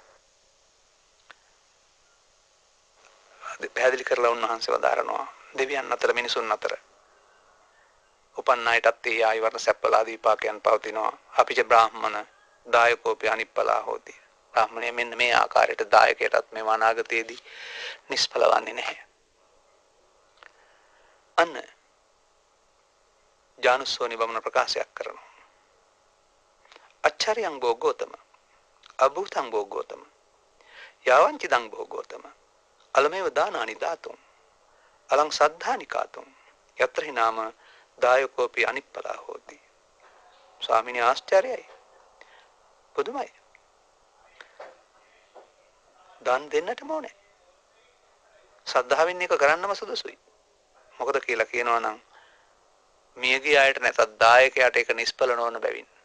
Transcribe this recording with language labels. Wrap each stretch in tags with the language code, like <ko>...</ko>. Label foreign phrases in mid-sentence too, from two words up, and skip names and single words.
<si>පැහැදිලි කරලා උන්වහන්සේ වදාරනවා දෙවියන් අතර මිනිසුන් අතර උපන් අයටත් ඒ ආයු වර්ණ සැපලා දීපාකයන් පවතිනවා.</si> <pi>අපිට බ්‍රාහ්මණ දායකෝපි අනිප්පලා හොති.</pi> <si>බ්‍රාහ්මණය මෙන්න මේ ආකාරයට දායකයටත් මේ අනාගතයේදී නිෂ්ඵල වන්නේ නැහැ. අන්න ජානුස්සෝනි බමුණ ප්‍රකාශයක් කරනවා.</si> <pi>අච්චරියං භෝගෝතම අභූතං භෝගෝතම යාවංචිදං භෝගෝතම අලමේව දානානි දාතුම් අලං සද්ධානි කාතුම් යත්‍රහි නාම දායකෝපි අනිප්පලා හෝති.</pi> <si>ස්වාමීනි ආශ්චර්යයි. පුදුමයි. දන් දෙන්නටම ඕනේ. සද්ධාවෙන් එක කරන්නම සුදුසුයි. මොකද කියලා කියනවා නම් මියගිය අයට නැත්නම් දායකයාට ඒක නිෂ්ඵල නොවන බැවින්.</si>